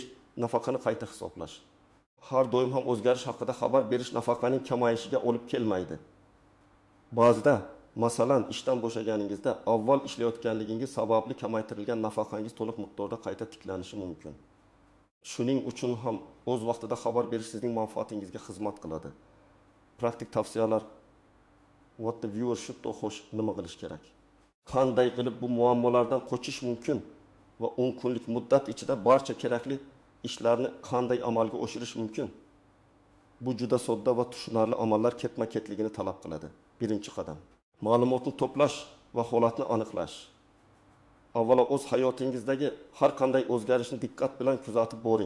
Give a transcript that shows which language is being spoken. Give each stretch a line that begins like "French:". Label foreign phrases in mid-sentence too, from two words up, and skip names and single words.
Uzbek: Nafaqani qayta hisoblash. Har doim ham o'zgarish haqida xabar berish nafaqaning kamayishiga olib kelmaydi. Ba'zida, masalan, ishdan bo'shaganingizda avval ishlayotganligingiz sababli kamaytirilgan nafaqangiz to'liq miqdorda qayta tiklanishi mumkin. Shuning uchun ham o'z vaqtida xabar berish sizning manfaatingizga xizmat qiladi. Praktik tavsiyalar.
English: What the viewer should do
Uzbek: xo'sh, nima qilish kerak? Qanday qilib bu muammolardan qochish mumkin va 10 kunlik muddat ichida barcha kerakli ishlarni qanday amalga oshirish mumkin? Bu juda sodda va tushunarli amallar ketma-ketligini talab qiladi. Birinchi qadam. Ma'lumotni to'plash va holatni aniqlash. Avvalo o'z hayotingizdagi har qanday o'zgarishni diqqat bilan kuzatib boring.